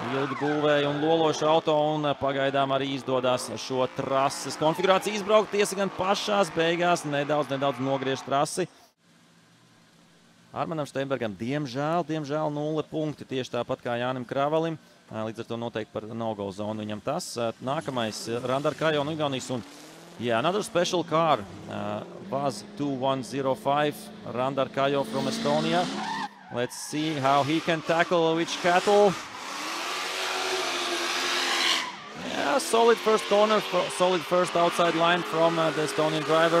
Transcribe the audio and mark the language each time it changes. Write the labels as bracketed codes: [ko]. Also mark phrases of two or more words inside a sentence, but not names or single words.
[lv] ilgi būvēja un lološu auto, un pagaidām arī izdodas šo trases konfigurāciju izbraukt. Tiesa gan pašās beigās nedaudz nogriež trasi. Armanam Steinbergam diemžēl 0 punkti, tieši tāpat kā Jānim Kravalim. Līdz ar to noteikti par [en] no-go zonu [lv] viņam tas. Nākamais Randar Kajo no Igaunijas un [en] another special car, [lv] Vaz 2105, [en] Randar Kajo from Estonia. Let's see how he can tackle which cattle. Yeah, solid first corner, solid first outside line from the Estonian driver.